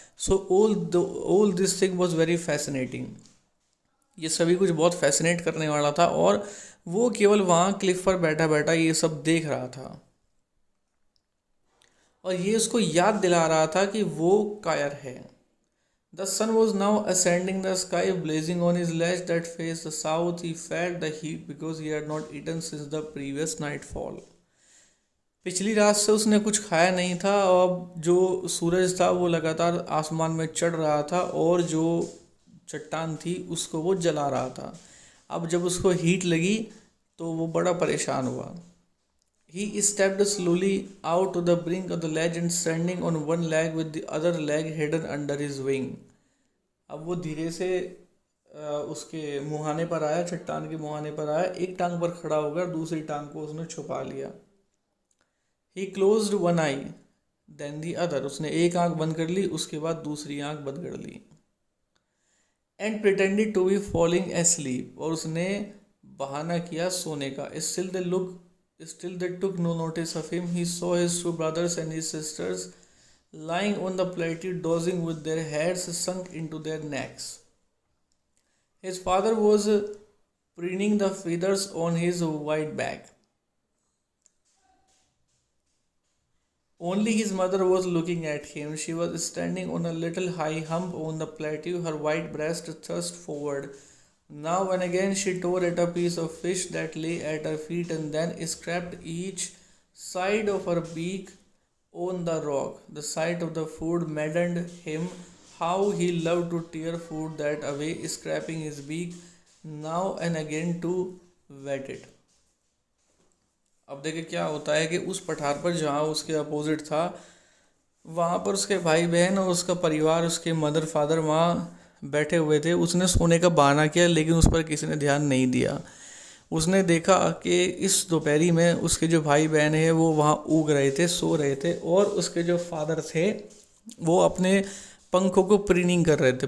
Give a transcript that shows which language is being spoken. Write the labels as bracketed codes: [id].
[en] So all this thing was very fascinating. [hi] ये सभी कुछ बहुत फैसिनेट करने वाला था, और वो केवल वहाँ क्लिफ पर बैठा बैठा ये सब देख रहा था, और ये उसको याद दिला रहा था कि वो कायर है। [en] The sun was now ascending the sky, blazing on his ledge that faced the south. He felt the heat because he had not eaten since the previous nightfall. [hi] पिछली रात से उसने कुछ खाया नहीं था, और जो सूरज था वो लगातार आसमान में चढ़ रहा था और जो चट्टान थी उसको वो जला रहा था। अब जब उसको हीट लगी तो वो बड़ा परेशान हुआ। [en] He stepped slowly out to the brink of the ledge and standing on one leg with the other leg hidden under his wing. [hi] अब वो धीरे से उसके मुहाने पर आया, चट्टान के मुहाने पर आया, एक टांग पर खड़ा होकर दूसरी टांग को उसने छुपा लिया। [en] He closed one eye, then the other. [hi] उसने एक आंख बंद कर ली, उसके बाद दूसरी आंख बंद कर ली। [en] And pretended to be falling asleep. [hi] और उसने बहाना किया सोने का। [en] Still they took no notice of him. He saw his two brothers and his sisters lying on the plateau dozing with their heads sunk into their necks. His father was preening the feathers on his white back. Only his mother was looking at him. She was standing on a little high hump on the plateau, her white breast thrust forward. Now and again she tore at a piece of fish that lay at her feet and then scraped each side of her beak on the rock. The sight of the food maddened him. How he loved to tear food that away, scraping his beak now and again to wet it. [hi] अब देखिए क्या होता है कि उस पठार पर जहाँ उसके अपोजिट था वहाँ पर उसके भाई बहन और उसका परिवार, उसके मदर फादर वहाँ बैठे हुए थे। उसने सोने का बहाना किया लेकिन उस पर किसी ने ध्यान नहीं दिया। उसने देखा कि इस दोपहरी में उसके जो भाई बहन हैं वो वहाँ ऊग रहे थे, सो रहे थे, और उसके जो फादर थे वो अपने पंखों को प्रीनिंग कर रहे थे।